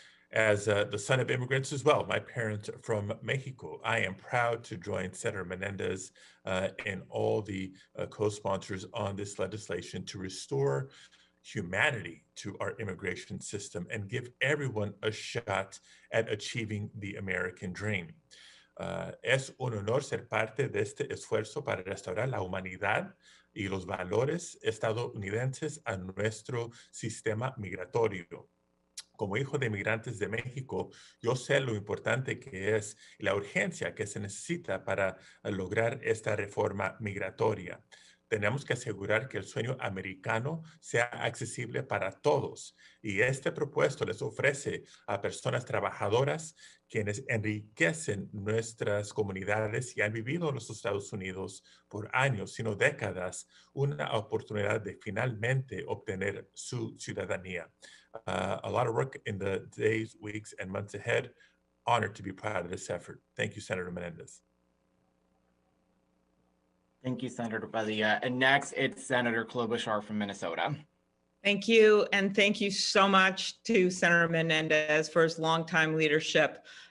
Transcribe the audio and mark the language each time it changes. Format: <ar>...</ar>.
<en>As the son of immigrants as well, my parents are from Mexico, I am proud to join Senator Menendez and all the co-sponsors on this legislation to restore humanity to our immigration system and give everyone a shot at achieving the American dream.</en> <es>Es un honor ser parte de este esfuerzo para restaurar la humanidad y los valores estadounidenses a nuestro sistema migratorio. Como hijo de inmigrantes de México, yo sé lo importante que es y la urgencia que se necesita para lograr esta reforma migratoria. Tenemos que asegurar que el sueño americano sea accesible para todos. Y este propuesto les ofrece a personas trabajadoras quienes enriquecen nuestras comunidades y han vivido en los Estados Unidos por años, sino décadas, una oportunidad de finalmente obtener su ciudadanía.</es> <en>A lot of work in the days, weeks, and months ahead. Honored to be part of this effort. Thank you, Senator Menendez. Thank you, Senator Padilla. And next, it's Senator Klobuchar from Minnesota. Thank you. And thank you so much to Senator Menendez for his longtime leadership.</en>